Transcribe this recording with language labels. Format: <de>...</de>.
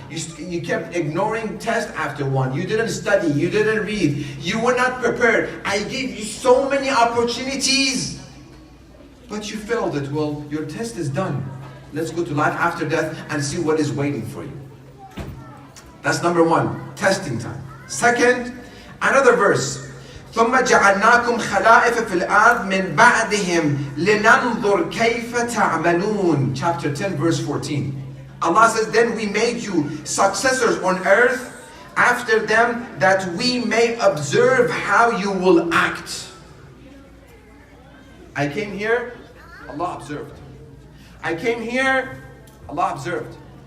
<en>You kept ignoring test after one. You didn't study, you didn't read, you were not prepared. I gave you so many opportunities, but you failed it. Well, your test is done. Let's go to life after death and see what is waiting for you. That's number one, testing time. Second, another verse.</en> <ar>ثم جعلناكم خلائف في الأرض من بعدهم لننظر كيف تعملون.</ar> <en>Chapter 10, verse 14. Allah says, then we made you successors on earth after them that we may observe how you will act. I came here, Allah observed. I came here, Allah observed.</en>